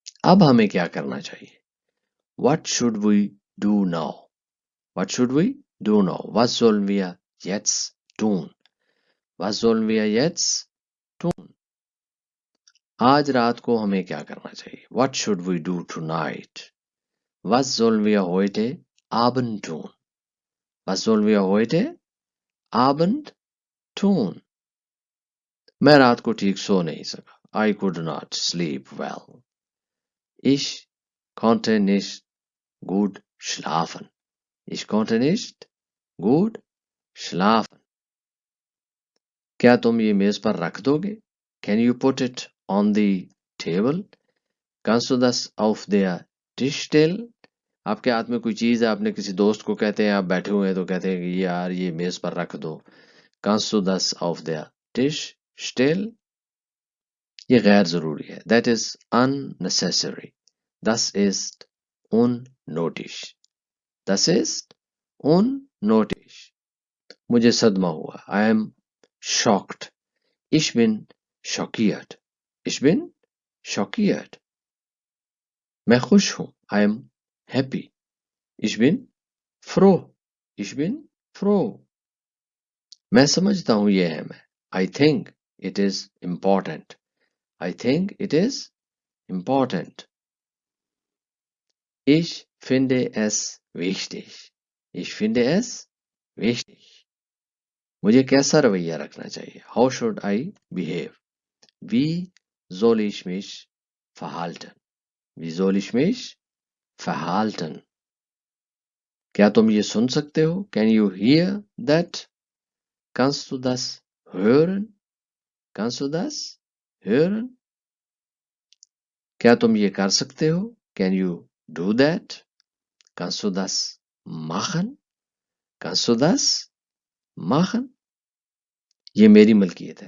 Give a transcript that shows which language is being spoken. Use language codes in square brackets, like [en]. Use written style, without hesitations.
[ur] اب ہمیں کیا کرنا چاہیے؟ [en] What should we do now? What should we do now? [de] Was sollen wir jetzt tun? Was sollen wir jetzt tun? [ur] آج رات کو ہمیں کیا کرنا چاہیے؟ [en] What should we do tonight? [de] Was sollen wir heute Abend tun? Was sollen wir heute Abend tun? [ur] میں رات کو ٹھیک سو نہیں سکا. [en] I could not sleep well. [de] Ich konnte nicht gut schlafen. Ich konnte nicht gut schlafen. [ur] کیا تم یہ میز پر رکھ دو گے؟ [en] Can you put it on the table? [de] Kannst du das auf der Tisch stellen? [ur] آپ کے ہاتھ میں کوئی چیز ہے، آپ نے کسی دوست کو کہتے ہیں، آپ بیٹھے ہوئے ہیں تو کہتے ہیں کہ یار یہ میز پر رکھ دو. [de] Kannst du das auf der Tisch stellen? [ur] یہ غیر ضروری ہے. [en] That is unnecessary. [de] Das ist unnötig. Das ist unnötig. [ur] مجھے صدمہ ہوا. [en] I am shocked. [de] Ich bin schockiert. Ich bin schockiert. [ur] میں خوش ہوں. [en] I am happy. [de] Ich bin froh. Ich bin froh. [ur] میں سمجھتا ہوں یہ اہم ہے. [en] I think it is important. I think it is important. [de] Ich finde es wichtig. Ich finde es wichtig. [ur] مجھے کیسا رویہ رکھنا چاہیے؟ [en] How should I behave? [de] Wie soll ich mich verhalten? Wie soll ich mich verhalten? [ur] کیا تم یہ سن سکتے ہو؟ [en] Can you hear that? [de] Kannst du das hören? Kannst du das hören? [ur] کیا تم یہ کر سکتے ہو؟ [en] Can you do that? [de] Kannst du das machen? Kannst du das machen? [ur] یہ میری ملکیت ہے.